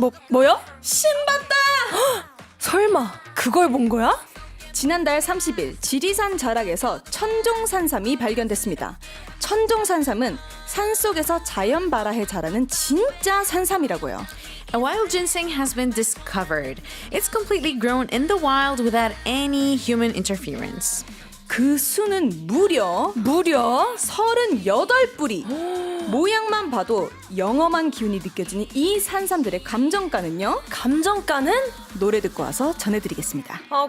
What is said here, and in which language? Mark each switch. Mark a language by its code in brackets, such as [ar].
[ko] 뭐요? 신봤다! 설마 그걸 본 거야? 지난달 30일 지리산 자락에서 천종산삼이 발견됐습니다. 천종산삼은 산속에서 자연 발화해 자라는 진짜 산삼이라고요. [en] A wild ginseng has been discovered. It's completely grown in the wild without any human interference. [ko] 그 수는 무려 38뿌리. 모양만 봐도 영험한 기운이 느껴지는 이 산삼들의 감정가는요? 감정가는? 노래 듣고 와서 전해드리겠습니다.